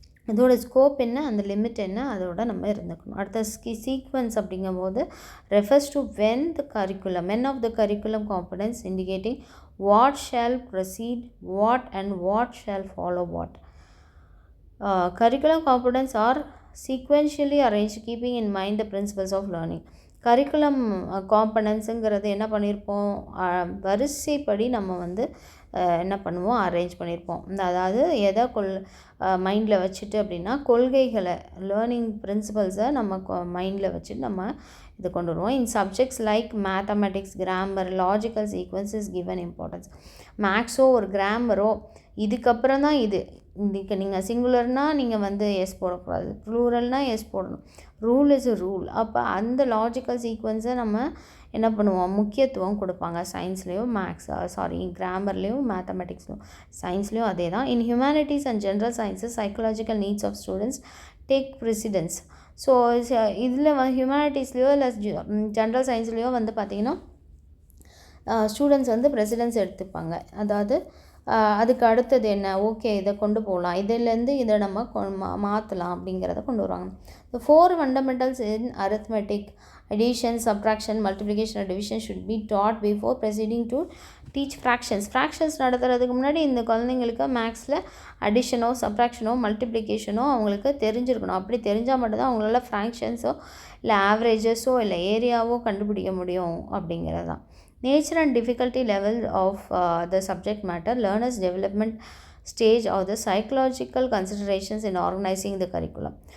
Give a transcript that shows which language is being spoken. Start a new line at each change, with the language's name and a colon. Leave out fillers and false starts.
Tamil: அதோட ஸ்கோப் என்ன, அந்த லிமிட் என்ன, அதோட நம்ம இருந்துக்கணும். அடுத்த சீக்வன்ஸ் அப்படிங்கும்போது
English: Refers to when of the curriculum components indicating what shall proceed what and what shall follow what. Curriculum components are sequentially arranged keeping in mind the principles of learning.
Tamil: Curriculum காம்பனன்ஸுங்கிறது என்ன பண்ணியிருப்போம், வரிசைப்படி நம்ம வந்து என்ன பண்ணுவோம், arrange பண்ணியிருப்போம். அதாவது எதை மைண்டில் வச்சுட்டு அப்படின்னா, கொள்கைகளை, லேர்னிங் பிரின்சிபல்ஸை நம்ம மைண்டில் வச்சுட்டு நம்ம இது கொண்டு வருவோம்.
English: In subjects like mathematics, grammar, logical sequence is given importance.
Tamil: மேக்ஸோ ஒரு கிராமரோ இதுக்கப்புறம் தான் இது. இதுக்கு நீங்கள் சிங்குலர்னால் நீங்கள் வந்து எஸ் போடக்கூடாது, ப்ளூரல்னால் எஸ் போடணும்.
English: Rule is a rule.
Tamil: அப்போ அந்த லாஜிக்கல் சீக்வன்ஸை நம்ம என்ன பண்ணுவோம், முக்கியத்துவம் கொடுப்பாங்க. சயின்ஸ்லேயும் கிராமர்லேயும் மேத்தமெட்டிக்ஸ்லையும் சயின்ஸ்லேயும் அதே தான்.
English: In humanities and general sciences psychological needs of students take precedence.
Tamil: So இதில் ஹியூமனிட்டிஸ்லேயோ இல்லை ஜென்ரல் சயின்ஸ்லேயோ வந்து பார்த்திங்கன்னா ஸ்டூடெண்ட்ஸ் வந்து ப்ரெசிடென்ஸ் எடுத்துப்பாங்க. அதாவது அதுக்கு அடுத்தது என்ன, ஓகே இதை கொண்டு போகலாம், இதிலேருந்து இதை நம்ம மாற்றலாம் அப்படிங்கிறத கொண்டு வருவாங்க.
English: The 4 fundamentals in arithmetic, addition, subtraction, multiplication and division should be taught before proceeding to teach fractions.
Tamil: Fractions நடத்துறதுக்கு முன்னாடி இந்த குழந்தைங்களுக்கு மேக்ஸில் அடிஷனோ சப்ராக்ஷனோ மல்டிப்ளிகேஷனோ அவங்களுக்கு தெரிஞ்சிருக்கணும். அப்படி தெரிஞ்சால் மட்டும்தான் அவங்களால ஃப்ராக்ஷன்ஸோ இல்லை ஆவரேஜஸோ இல்லை ஏரியாவோ கண்டுபிடிக்க முடியும் அப்படிங்கிறது தான்.
English: Nature and difficulty level of the subject matter, learners' development stage or the psychological considerations in organizing the curriculum.